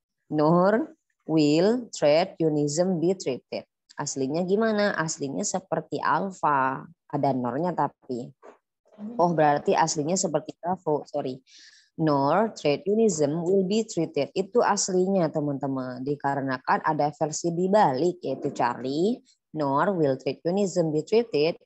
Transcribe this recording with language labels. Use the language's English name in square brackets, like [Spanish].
[English] Nor will trade unionism be treated. [Indonesian] Aslinya gimana? Aslinya seperti alpha. Ada nornya tapi. Oh, berarti aslinya seperti bravo. Sorry. [English] Nor trade unionism will be treated. [Indonesian] Itu aslinya teman-teman. Dikarenakan ada versi dibalik yaitu Charlie. [English] Nor will trade unionism be treated.